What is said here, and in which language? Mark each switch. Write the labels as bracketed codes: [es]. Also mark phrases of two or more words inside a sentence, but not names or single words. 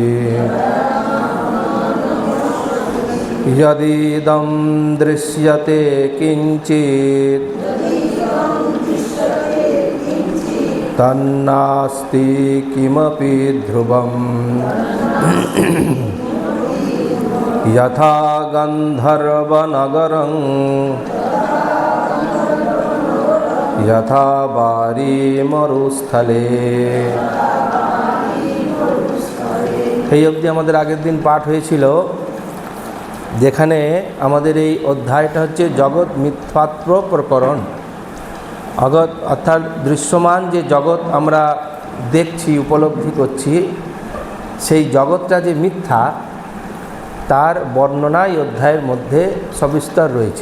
[sa] यदिदं दृश्यते किंचित् तन्नास्ति किमपि ध्रुवम् यथा गंधर्वनगरं यथा बारी मरुस्थले। [bn] এই অবধি আমাদের আগের দিন পাঠ হয়েছিল, যেখানে আমাদের এই অধ্যায়টা হচ্ছে জগৎ মিথ্যাত্ব প্রকরণ। অর্থাৎ দৃশ্যমান যে জগৎ আমরা দেখছি, উপলব্ধি করছি, সেই জগৎটা যে মিথ্যা তার বর্ণনা এই অধ্যায়ের মধ্যে সবিস্তার রয়েছে।